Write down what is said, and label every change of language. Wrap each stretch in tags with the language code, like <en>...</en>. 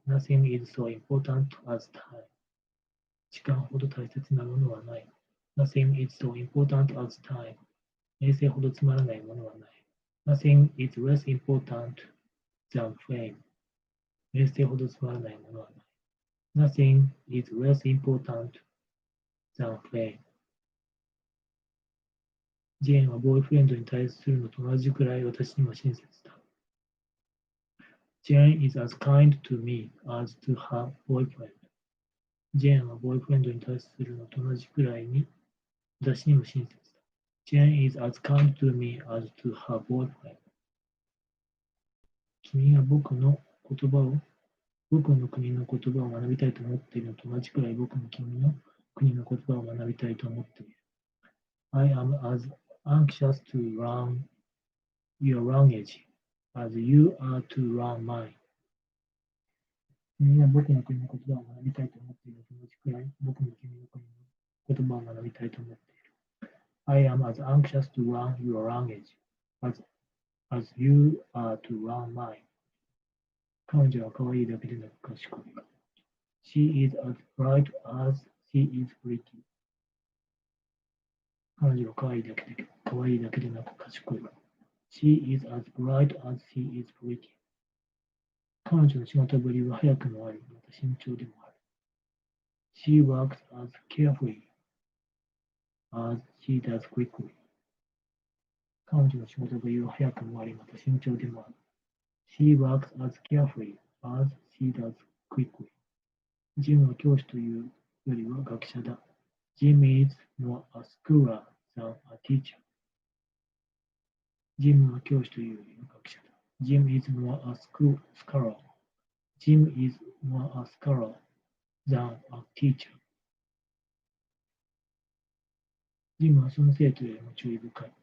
<en>Nothing is so important as time.</en> <ja>時間ほど大切なものはない。</ja> <en>Nothing is so important as time.</en> <ja>名声ほどつまらないものはない。</ja> <en>Nothing is less important than fame.</en> <ja>名声ほどつまらないものはない。</ja> <en>Nothing is less important than fame.</en> <ja>ジェーンはボーイフレンドに対するのと同じくらい私にも親切だ。</ja> <en>Jane is as kind to me as to her boyfriend.</en> <ja>ジェーンはボーイフレンドに対するのと同じくらいに私にも親切だ。</ja> <en>Jane is as kind to me as to her boyfriend.</en> <ja>君が僕の国の言葉を学びたいと思っているのと同じくらい僕も君の国の言葉を学びたいと思っている。</ja> <en>I am as anxious to learn your language as you are to learn mine.</en> <ja>君が僕の国の言葉を学びたいと思っているのと同じくらい僕も君の国の言葉を学びたいと思っている。</ja> <en>I am as anxious to learn your language as you are to learn mine.</en> <ja>彼女は可愛いだけでなく賢い。</ja> <en>She is as bright as she is pretty.</en> <ja>彼女は可愛いだけでなく賢い。</ja> <en>She is as bright as she is pretty.</en> <ja>彼女の仕事ぶりは早くもあり、また慎重でもある。</ja> <en>She works as carefully as she does quickly.</en> <ja>彼女の仕事ぶりは早くもあり、また慎重でもある。</ja> <en>She works as carefully as she does quickly.</en> <ja>ジムは教師というよりは学者だ。</ja> <en>Jim is more a scholar than a teacher.</en> <ja>ジムは教師というよりは学者だ。</ja> <en>Jim is more a scholar. Jim is more a scholar than a teacher.</en> <ja>ジムはその生徒よりも注意深い。</ja>